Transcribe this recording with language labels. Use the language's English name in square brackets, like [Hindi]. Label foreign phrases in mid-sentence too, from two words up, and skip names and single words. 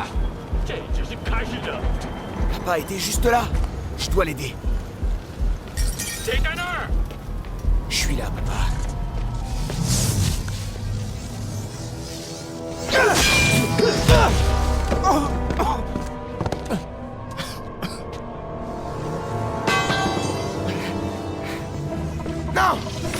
[Chinese] 这只是开始的。 [French] Papa était juste là. Je dois l'aider. [Chinese] 谁在那儿？ [French] Je suis là, papa. Non!